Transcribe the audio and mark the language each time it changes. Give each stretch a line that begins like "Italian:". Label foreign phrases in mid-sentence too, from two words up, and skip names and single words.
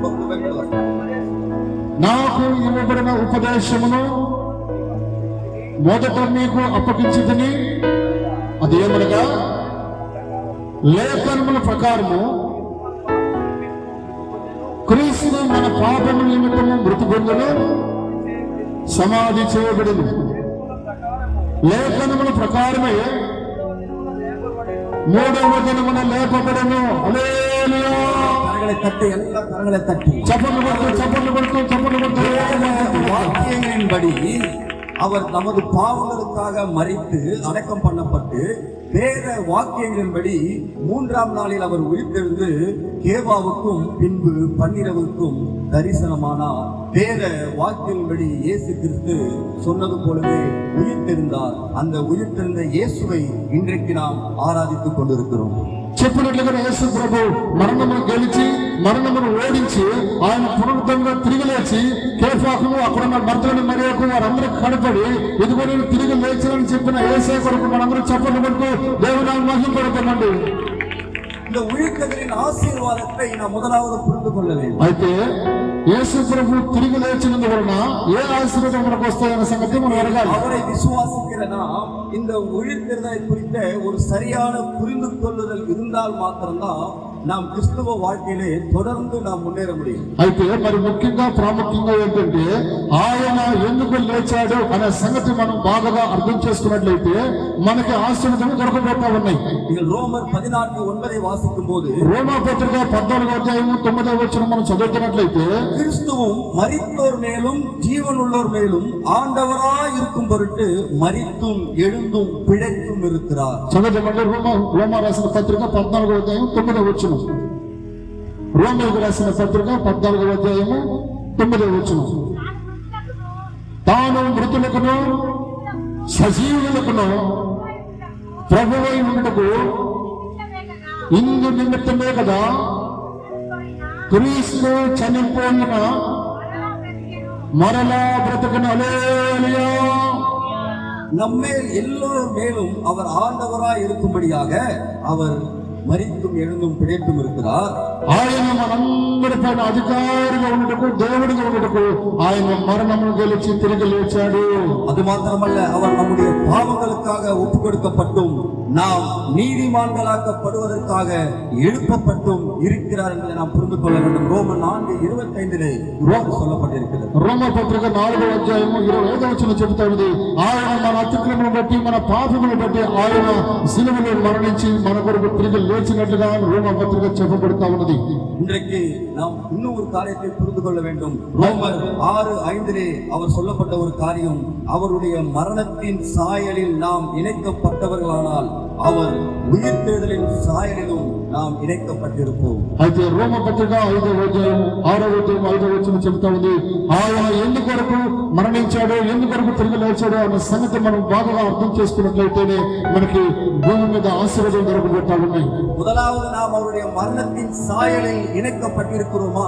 Telugu: నాకు ఇవ్వబడిన ఉపదేశమును మొదట మీకు అప్పగించితిని, అదేమనగా లేఖనముల ప్రకారము క్రీస్తు మన పాపముల నిమిత్తము మృతి పొందెను, సమాధి చేయబడెను. లేఖనముల ప్రకారమే 3వ దినమున లేపబడెను. హల్లెలూయా.
Tamil: கரங்களை தட்டி, எல்லா கரங்களை தட்டி
Telugu: చప్పట్లు కొడుతూ
Tamil: வாக்கியங்களின்படி அவர் நமது பாவங்களுக்காக மரித்து அடக்கம் பண்ணப்பட்டு வேத வாக்கியங்களின்படி 3ஆம் நாளில் அவர் உயிர்த்தெழுந்து கேவாவுக்கும் பின்பு பன்னிரவுக்கும் தரிசனமானார். வேத வாக்கியங்களின்படி இயேசு கிறிஸ்து சொன்னது போலவே உயிர்த்தெழுந்தார். அந்த உயிர்த்தெழுந்த இயேசுவை இன்றைக்கு நாம் ஆராதித்துக் கொண்டிருக்கிறோம்.
Telugu: చెప్పినట్లుగా యేసు ప్రభు మరణమును గెలిచి మరణమును ఓడించి ఆయన పునరుద్ధరణగా తిరిగి లేచి కేఫాకును అక్కడున్న భర్తలను మరియకు వారందరికీ కనపడి ఇదిగో నేను తిరిగి లేచానని చెప్పిన యేసే కొరకు మనందరూ చప్పట్లు కొడుతూ దేవుని మహిమపడుతున్నాండి.
Tamil: இந்த உயிர்த்தெழுதலின் ஆசీర్వాదத்தை நாம் முதலாவது புரிந்து கொள்ள வேண்டும்.
Telugu: అయితే యేసు ప్రభు తిరిగి లేచినందువలన ఏ ఆశీర్వాదం మనకు వస్తాయన్న సంగతి మనం ఎరగాలి.
Tamil: அவரை விசுவாசிக்கிற நாம் இந்த உயிர்த்தெழுதலை குறித்த ஒரு சரியான புரிந்து கொள்ளுதல் இருந்தால் மாத்திரம்தான் நாம் கிறிஸ்தவ வாழ்க்கையிலே தொடர்ந்து நாம் మున్నేర முடியும்.
Telugu: అయితే మరి ముఖ్యంగా ప్రాముఖ్యంగా ఏంటంటే ఆయన ఎందుకు లేచాడు అనే సంగతి మనం బాగా అర్థం చేసుకున్నట్లయితే మనకి ఆశీర్వాదం దొరకబోతా ఉన్నాయి.
Tamil: நீங்கள் ரோமர் 14:9 வாசிக்கும் போது
Telugu: రోమా పత్రిక 14వ అధ్యాయము 9వ వచనం మనం చదువుతున్నట్లయితే
Tamil: கிறிஸ்துவும் மரித்தோர் மேலும் ஜீவனுள்ளோர் மேலும் ஆண்டவராய் இருக்கும் பொருட்டு மரித்தும் எழுந்தும் பிழைத்தும் இருக்கிறார்.
Telugu: చదవండి రోమా రాసిన పత్రిక 14వ అధ్యాయం 9వ వచనం. రోమీయులకు రాసిన పత్రిక 14వ అధ్యాయము 9వ వచనం. తాను మృతులకును సజీవులకును ప్రభువై ఉండుటకు ఇందు నిమిత్తమే కదా క్రీస్తు చనిపోయిన మరలా బ్రతుకును. హల్లెలూయా.
Tamil: நம்மேல் எல்லோர் மேலும் அவர் ஆண்டவராய் இருக்கும்படியாக அவர் మరిత్తుం எழுந்தும் பிழைத்தும் இருக்கிறார்.
Telugu: ఆయన మనందరిపైన అధికారిగా ఉండటకు దేవుడిగా ఉండటకు ఆయన మరణమును గెలిచి తిరిగి లేచాడు.
Tamil: அது மாத்திரமல்ல, அவர் நம்முடைய பாவங்களுக்காக ஒப்பு கொடுக்கப்பட்டும் நாம் நீதிமான்களாக்கப்படுவதற்காக எழுப்பப்பட்டும் இருக்கிறார் என்பதை நாம் புரிந்து கொள்ள வேண்டும். ரோமர் 4:25 சொல்லப்பட்டிருக்கிறது.
Telugu: రోమ పత్రిక 4వ అధ్యాయము 25వ వచనం చెబుతా ఉంది, ఆయన మన అతిక్రమం బట్టి మన పాపమును బట్టి ఆయన సిలువలో మరణించి మన కొరకు తిరిగి లేచినట్లుగా రోమ పత్రిక చెప్పబడుతా ఉన్నది.
Tamil: இன்றைக்கு நாம் இன்னும் ஒரு காரியத்தை புரிந்து கொள்ள வேண்டும். ரோமர் 6:5 அவர் சொல்லப்பட்ட ஒரு காரியம், அவருடைய மரணத்தின் சாயலில் நாம் இணைக்கப்பட்டவர்களானால் அவர் உயிர்த்தெழுதலின் சாயலிலும் நாம் இணைக்கப்பட்டிருப்போம்.
Telugu: అయితే రోమ పత్రిక 5వ అధ్యాయం 6వ అధ్యాయం 5వ వచనం చెబుతా ఉంది, ఆయన ఎందుకొరకు మరణించాడో ఎందుకొరకు తిరిగి లేచాడో అనే సంగతి మనం బాగా అర్థం చేసుకున్నట్లయితేనే మనకి భూమి మీద ఆశీర్వాదం దొరకబోతా ఉన్నాయి.
Tamil: முதலாவது நாம் அவருடைய மரணத்தின் சாயலில் இணைக்கப்பட்டிருக்கிறோமா?